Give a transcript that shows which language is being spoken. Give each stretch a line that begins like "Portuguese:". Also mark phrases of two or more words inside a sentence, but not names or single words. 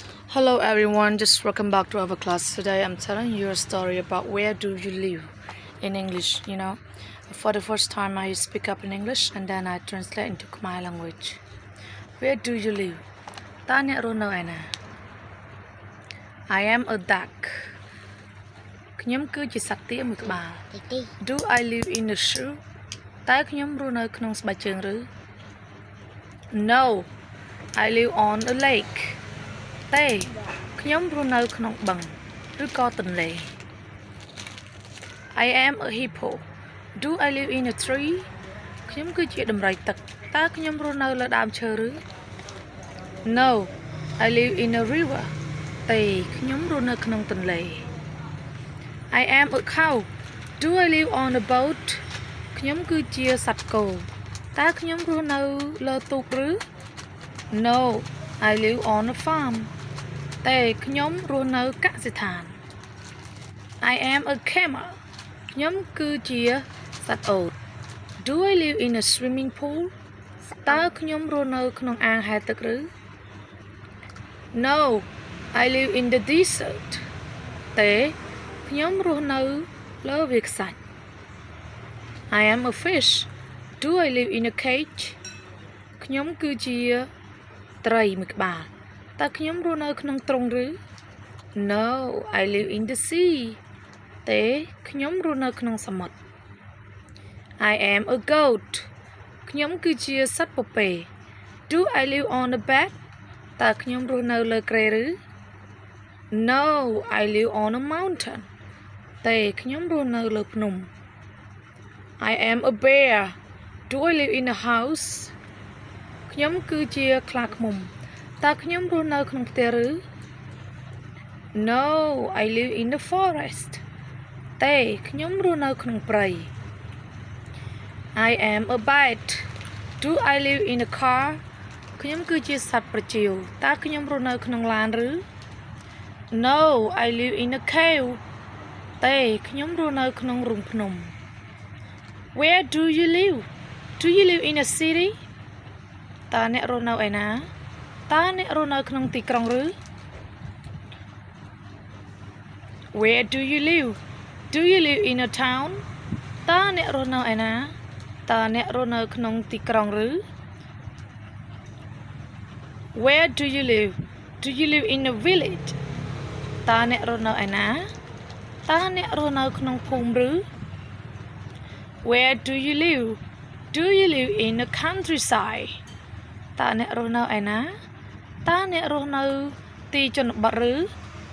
English: Hello everyone, just welcome back to our class. Today I'm telling you a story about where do you live in English, For the first time I speak up in English and then I translate into Khmer language. Where do you live?
Khmer: Taអ្នករស់នៅឯណា
English: I am a duck.
Khmer: ខ្ញុំគឺជាសត្វទាមួយក្បាល
English: Do I live in a shoe?
Khmer: តើខ្ញុំរស់នៅក្នុងស្បែកជើងឬ
English: No, I live on a lake.
Khmer: ទេខ្ញុំរស់នៅក្នុងបឹងឬក៏ទន្លេ
English: I am a hippo. Do I live in a tree?
Khmer: ខ្ញុំគឺជាដំរីទឹកតើខ្ញុំរស់នៅលើដើមឈើឬ
English: No, I live in a river.
Khmer: ទេខ្ញុំរស់នៅក្នុងទន្លេ
English: I am a cow. Do I live on a boat?
Khmer: ខ្ញុំគឺជាសត្វគោតើខ្ញុំរស់នៅលើទូកឬ
English: No, I live on a farm.
Khmer: តែខ្ញុំរស់នៅកសិដ្ឋាន
English: I am a camel.
Khmer: ខ្ញុំគឺជាសត្វអូត
English: Do I live in a swimming pool?
Khmer: តើខ្ញុំរស់នៅក្នុងអាងហែលទឹកឬ
English: No, I live in the desert.
Khmer: តែខ្ញុំរស់នៅលើវាលខ្សាច់
English: I am a fish. Do I live in a cage?
Khmer: ខ្ញុំគឺជាត្រីមួយក្បាលតើខ្ញុំរស់នៅក្នុងទ្រុងឬ
English: No, I live in the sea.
Khmer: ទេខ្ញុំរស់នៅក្នុងសមុទ្រ
English: I am a goat.
Khmer: ខ្ញុំគឺជាសត្វពពែ
English: Do I live on a bed?
Khmer: តើខ្ញុំរស់នៅលើគ្រែឬ
English: No, I live on a mountain.
Khmer: ទេខ្ញុំរស់នៅលើភ្នំ
English: I am a bear. Do I live in a house?
Khmer: ខ្ញុំគឺជាខ្លាឃ្មុំតើខ្ញុំរស់នៅក្នុងផ្ទះឬ
English: No, I live in the forest.
Khmer: ទេខ្ញុំរស់នៅក្នុងព្រៃ
English: I am a bat. Do I live in a car?
Khmer: ខ្ញុំគឺជាសត្វប្រចៀវតើខ្ញុំរស់នៅក្នុងឡានឬ
English: No, I live in a cave.
Khmer: ទេខ្ញុំរស់នៅក្នុងរូងភ្នំ
English: Where do you live? Do you live in a city?
Khmer: តើអ្នករស់នៅឯណាតើអ្នករស់នៅក្នុងទីក្រុងឬ
English: Where do you live? Do you live in a town?
Khmer: តើអ្នករស់នៅឯណាតើអ្នករស់នៅក្នុងទីក្រុងឬ
English: Where do you live? Do you live in a village?
Khmer: តើអ្នករស់នៅឯណាតើអ្នករស់នៅក្នុងភូមិឬ
English: Where do you live? Do you live in a countryside?
Khmer: តើអ្នករស់នៅឯណាតើអ្នករស់នៅទីជនបទឬ